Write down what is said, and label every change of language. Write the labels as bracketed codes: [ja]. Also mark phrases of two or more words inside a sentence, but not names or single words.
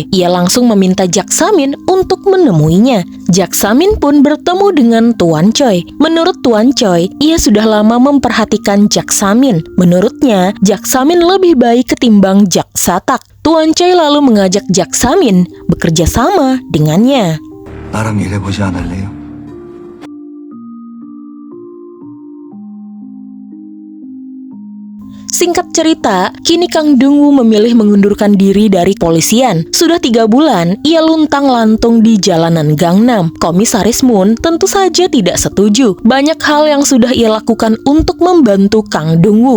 [id] Ia langsung meminta Jaksamin untuk menemuinya. Jaksamin pun bertemu dengan Tuan Choi. Menurut Tuan Choi, ia sudah lama memperhatikan Jaksamin. Menurutnya, Jaksamin lebih baik ketimbang Jaksatak. Tuan Choi lalu mengajak Jaksamin bekerja sama dengannya. [ko] 나랑 일해보지 않을래요? [id] Singkat cerita, kini Kang Dungwoo memilih mengundurkan diri dari polisian. Sudah 3 bulan, ia luntang-lantung di jalanan Gangnam. Komisaris Moon tentu saja tidak setuju. Banyak hal yang sudah ia lakukan untuk membantu Kang Dungwoo.